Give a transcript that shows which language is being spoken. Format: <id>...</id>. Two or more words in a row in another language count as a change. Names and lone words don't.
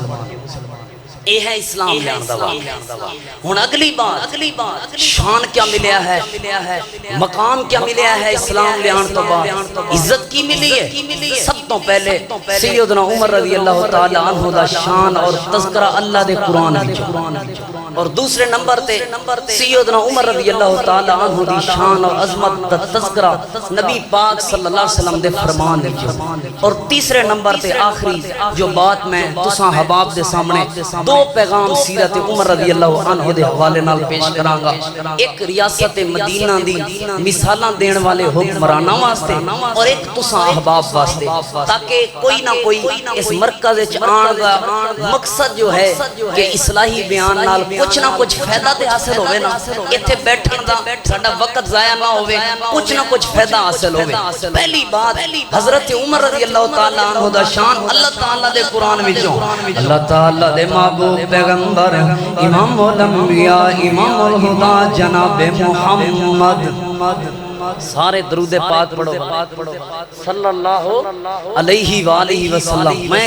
<pa>اے ہے اسلام لیان دا واقعہ ہن اگلی بات شان کیا ملیا ہے مقام کیا ملیا ہے اسلام لیان تو بعد عزت کی ملی ہے سب تو پہلے سیدنا عمر</pa> <ar>رضی اللہ تعالی عنہ</ar> <pa>دا شان اور تذکرہ اللہ دے قرآن وچ اور دوسرے نمبر تے سیدنا عمر</pa> <ar>رضی اللہ تعالی عنہ</ar> <pa>دی شان اور عظمت دا تذکرہ نبی پاک</pa> <ar>صلی اللہ علیہ وسلم</ar> <pa>دے فرمان وچ اور تیسرے نمبر تے آخری جو بات میں تساں حباب دے سامنے دو پیغام سیرت عمر</pa> <ar>رضی اللہ عنہ</ar> <pa>دے حوالے نال پیش کرانگا ایک ریاست مدینہ دی مثالاں دین والے حکمراناں واسطے اور ایک تساں احباب واسطے تاکہ کوئی نہ کوئی اس مرکز وچ آن دا مقصد جو ہے کہ اصلاحی بیان نال کچھ نہ کچھ فائدہ تے حاصل ہوے نا ایتھے بیٹھن دا ساڈا وقت ضائع نہ ہوے کچھ نہ کچھ فائدہ حاصل ہوے پہلی بات حضرت عمر</pa> <ar>رضی اللہ تعالی عنہ</ar> <pa>دا شان اللہ تعالی دے قرآن وچوں اللہ تعالی دے محبوب پیغمبر امام الانبیاء امام الہدا جناب محمد سارے درود پاک پڑھو</pa> <ar>صلی اللہ علیہ وآلہ وسلم</ar> <pa>میں</pa>